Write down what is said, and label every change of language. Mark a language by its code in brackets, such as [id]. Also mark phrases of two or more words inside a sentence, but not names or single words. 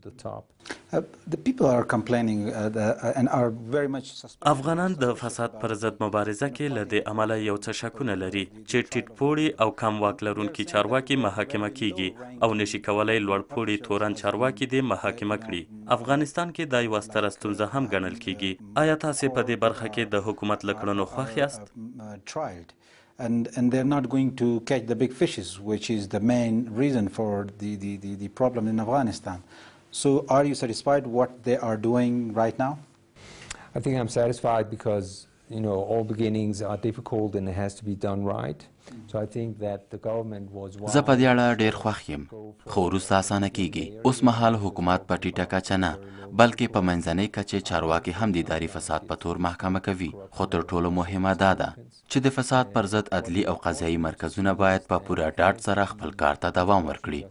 [ps] افغانان د فساد پر ضد مبارزه کې له دې امله یو څه شکونه لري چې ټیټ پوړي او کم واک لرونکي چارواکي محاکمه کیږي او نشي کولی لوړ پوړي تورن چارواکي دې محاکمه کړي. افغانستان کې دا یوه ستره ستونزه هم ګڼل کیږي. آیا تاسې په دې برخه کې د حکومت له کړنو خوښ یاست؟ [en] And they're not going to catch the big fishes, which is the main reason for the problem in Afghanistan. So are you satisfied what they are doing right now? I think I'm satisfied because all beginnings are difficult and it has to be done right. So I think that the government was [ps] زه په دې اړه ډېر خوښ یم خو وروسته اسانه کیږي. اوس مهال حکومت په ټیټه کچه نه بلکې په منځنۍ کچې چارواکي هم د اداري فساد په تور محکمه کوي. خو تر ټولو مهمه دا ده چې د فساد پر ضد عدلي او قضایي مرکزونه باید په پوره ډاډ سره خپل کار ته دوام ورکړي.